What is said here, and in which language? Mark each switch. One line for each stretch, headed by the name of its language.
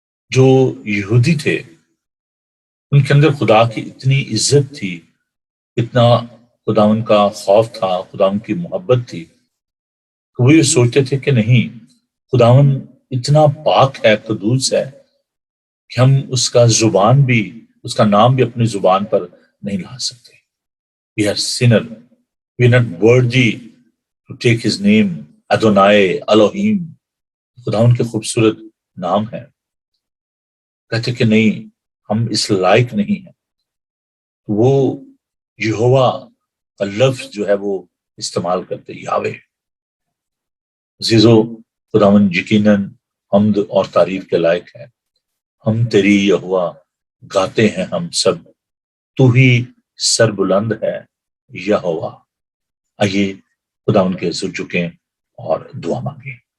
Urdu: جو یہودی تھے ان کے اندر خدا کی اتنی عزت تھی، اتنا خدا ان کا خوف تھا، خدا ان کی محبت تھی کہ وہ یہ سوچتے تھے کہ نہیں، خداون اتنا پاک ہے، قدوس ہے کہ ہم اس کا زبان بھی، اس کا نام بھی اپنی زبان پر نہیں لا سکتے۔
English: We are sinner. We are not worthy to take his name.
Hebrew: Adonai, Elohim.
Urdu: خدا ان کے خوبصورت نام ہے۔ کہتے کہ نہیں، ہم اس لائق نہیں ہیں۔ وہ یہوہ کا لفظ جو ہے وہ استعمال کرتے، یاوے۔ عزیزو، خداوند یقیناً حمد اور تعریف کے لائق ہے۔ ہم تیری یہوہ گاتے ہیں ہم سب، تو ہی سر بلند ہے یہوہ۔ آئیے خداوند کے سر جھکیں اور دعا مانگیں۔